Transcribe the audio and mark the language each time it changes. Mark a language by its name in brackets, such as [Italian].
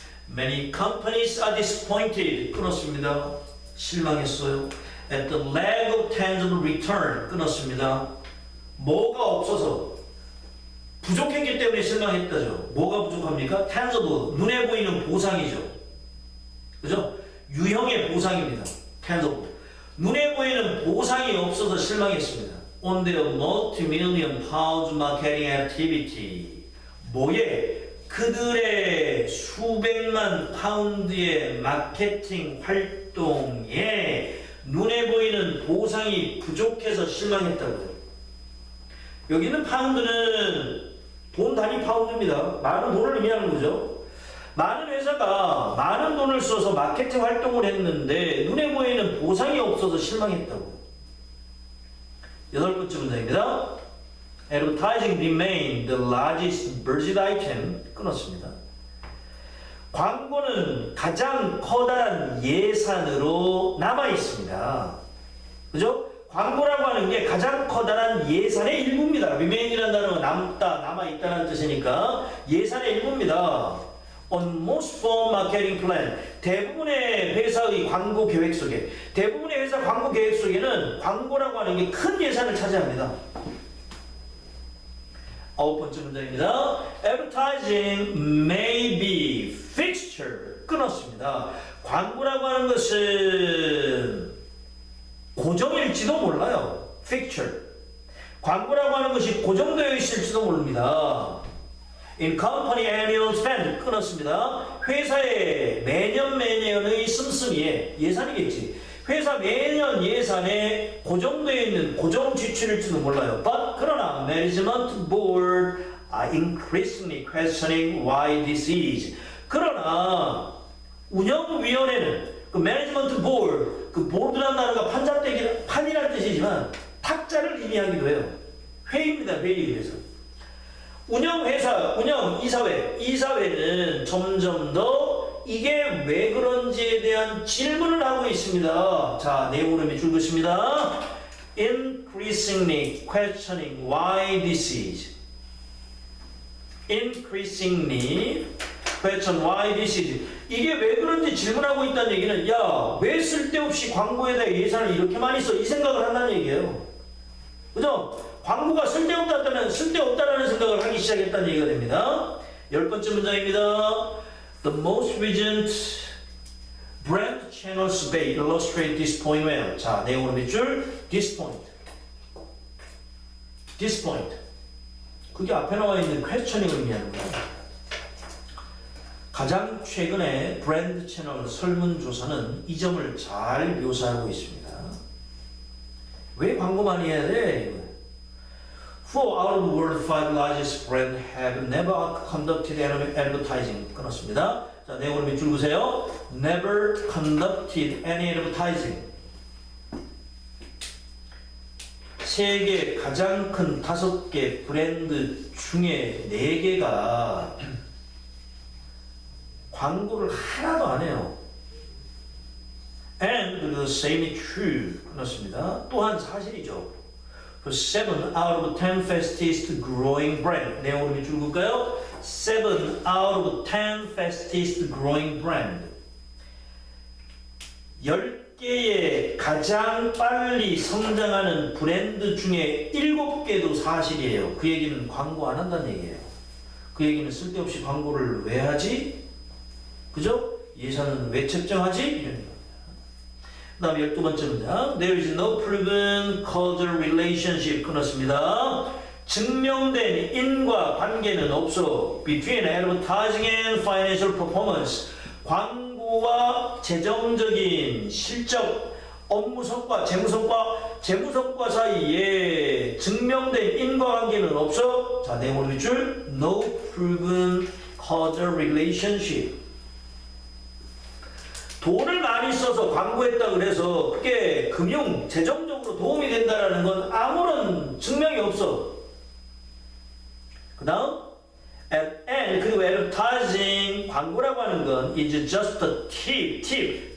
[English] Many companies are disappointed. [Korean] 끊었습니다. 실망했어요. [English] At the lack of tangible return. [Korean] 끊었습니다. 뭐가 없어서 부족했기 때문에 실망했다죠. 뭐가 부족합니까? tangible, 눈에 보이는 보상이죠. 그죠? 유형의 보상입니다. tangible. 눈에 보이는 보상이 없어서 실망했습니다. [English] On their multi-million pounds marketing activity. [Korean] 뭐에? 그들의 수백만 파운드의 마케팅 활동에 눈에 보이는 보상이 부족해서 실망했다고요. 여기는 파운드는 돈 단위 파운드입니다. 많은 돈을 의미하는 거죠. 많은 회사가 많은 돈을 써서 마케팅 활동을 했는데 눈에 보이는 보상이 없어서 실망했다고. 8번째 문장입니다. [English] Advertising remained the largest budget item. [Korean] 끊었습니다. 광고는 가장 커다란 예산으로 남아 있습니다. 그죠? 광고라고 하는 게 가장 커다란 예산의 일부입니다. remain이라는 단어가 남다, 남아있다는 뜻이니까 예산의 일부입니다. [English] On most firm marketing plan, [Korean] 대부분의 회사의 광고 계획 속에, 대부분의 회사 광고 계획 속에는 광고라고 하는 게 큰 예산을 차지합니다. 9번째 문장입니다. [English] Advertising may be fixture. [Korean] 끊었습니다. 광고라고 하는 것은 고정일지도 몰라요. [English] fixture. [Korean] 광고라고 하는 것이 고정되어 있을지도 모릅니다. [English] In company annual spend [Korean] 끊었습니다. 회사의 매년의 씀씀이에 예산이겠지. 회사 매년 예산에 고정되어 있는 고정 지출일지도 몰라요. [English] But [Korean] 그러나 [English] management board are increasingly questioning why this is. [Korean] 그러나 운영위원회는 그 매니지먼트 보드, 그 보드라는 단어가 판이라는 뜻이지만 탁자를 의미하기도 해요. 회의입니다. 회의. 그래서 운영회사, 이사회는 점점 더 이게 왜 그런지에 대한 질문을 하고 있습니다. 자, 내용으로 밑줄 긋습니다. [English] Increasingly questioning why this is. Increasingly question why this is. [Korean] 이게 왜 그런지 질문하고 있다는 얘기는 야, 왜 쓸데없이 광고에다 예산을 이렇게 많이 써? 이 생각을 한다는 얘기예요. 그죠? 광고가 쓸데없다는 생각을 하기 시작했다는 얘기가 됩니다. 10번째 문장입니다. [English] The most recent brand channel survey illustrate this point well. [Korean] 자, 내용으로 밑줄 [English] this point. This point. [Korean] 그게 앞에 나와 있는 questioning을 의미하는 거예요. 가장 최근에 브랜드 채널 설문조사는 이 점을 잘 묘사하고 있습니다. 왜 광고 많이 해야 돼? [English] 4 out of the world's 5 largest brands have never conducted advertising. [Korean] 끊었습니다. 자, 내용으로 밑줄 그으세요. [English] Never conducted any advertising. [Korean] 세계 가장 큰 5개 브랜드 중에 4개가 광고를 하나도 안 해요. [English] And the same is true. [Korean] 끊었습니다. 또한 사실이죠. [English] For 7 out of 10 fastest growing brand. [Korean] 내용으로 밑줄 그을까요? [English] 7 out of 10 fastest growing brand. [Korean] 10개의 가장 빨리 성장하는 브랜드 중에 7개도 사실이에요. 그 얘기는 광고 안 한다는 얘기예요. 그 얘기는 쓸데없이 광고를 왜 하지? 그죠? 예산은 왜 책정하지? 이런 겁니다. 그 다음에 12번째 문장. [English] There is no proven causal relationship. [Korean] 끊었습니다. 증명된 인과 관계는 없어. [English] Between advertising and financial performance. [Korean] 광고와 재정적인 실적, 업무 성과, 재무 성과 사이에 증명된 인과관계는 없어. 자, 내용을 밑줄. [English] No proven causal relationship. [Korean] 돈을 많이 써서 광고했다 그래서 그게 금융, 재정적으로 도움이 된다는 건 아무런 증명이 없어. 그 다음 and 그리고 advertising, 광고라고 하는 건 [English] is just a tip.